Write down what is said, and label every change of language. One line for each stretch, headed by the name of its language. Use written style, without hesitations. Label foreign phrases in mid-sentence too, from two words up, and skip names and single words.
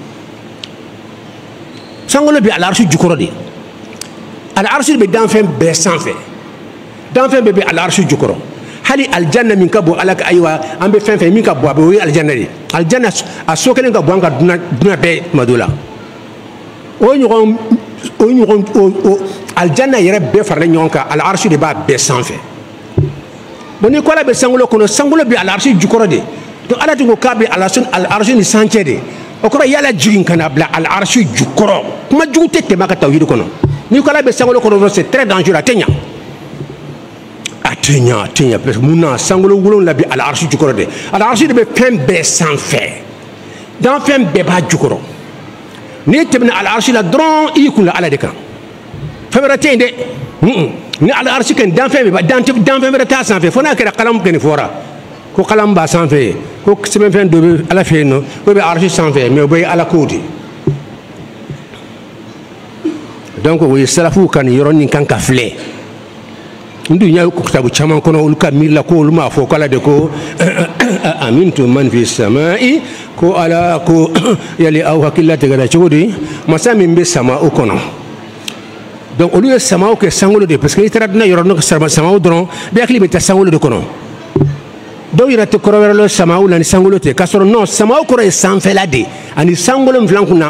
Bambara: sankolo bɛ al'arshi jukɔrɔ de al'arshi bɛ danfɛn bɛɛ sanfɛ danfɛn bɛɛ bɛ al'arshi jukɔrɔ hali alijanna min ka bon ala ka ayiwa an bɛ fɛn fɛn min ka bon a bɛ o ye alijanna de alijanna a so kelen ka bon an ka dunan bɛɛ tuma dɔ la o ɲɔgɔn alijanna yɛrɛ bɛɛ faralen ɲɔgɔn kan al'arshi de b'a bɛɛ sanfɛ. bon ni ko ala bɛ sankolo kɔnɔ sankolo bɛ al'arshi jukɔrɔ de donc ala tun ko k'a bɛ al'arshi ni sancɛ de o kɔrɔ yala jigin ka na bila al'arshi jukɔrɔ kuma jugu tɛ tɛmɛ a ka tawhid kɔnɔ ni ko ala bɛ sankolo kɔnɔ
French: c'est très dangereux
Bambara: a tɛ ɲa a tɛ ɲa
French: parce que
Bambara: mun na sankolo wolonwula bɛ al'arshi jukɔrɔ de al'arshi de bɛ fɛn bɛɛ sanfɛ dan fɛn bɛɛ b'a jukɔrɔ n'i tɛmɛna al'arshi la dɔrɔn i y'i kun da ala de kan fɛn wɛrɛ tɛ yen dɛ ni al'arshi kan danfɛn wɛrɛ t'a sanfɛ fo n'a kɛra kalamu kɛ nin fɔra ko kalamu b'a sanfɛ ko sɛbɛnfɛn dɔ bɛ ala fɛ yen nɔ ko bɛ arshi sanfɛ mais o bɛ ye ala kow de donc o ye salafuw ka nin yɔrɔnin kan ka filɛ n dun y'a kitabu caman kɔnɔ olu ka miiri la ko olu m'a fɔ k'ala de ko amintum man fi samai ko ala ko yali aw hakilila tigɛra cogo di masa min bɛ sama o kɔnɔ donc olu ye samaw kɛ sankolo de
French: parce que
Bambara: i taara dunan yɔrɔ dɔ samaw dɔrɔn bɛɛ hakili bɛ taa sankolo de kɔnɔ dɔw yɛrɛ tɛ kɔrɔ wɛrɛ la samaw la ni sankolo tɛ k'a sɔrɔ non samaw kɔrɔ ye sanfɛla de ani sankolo min filɛ kunna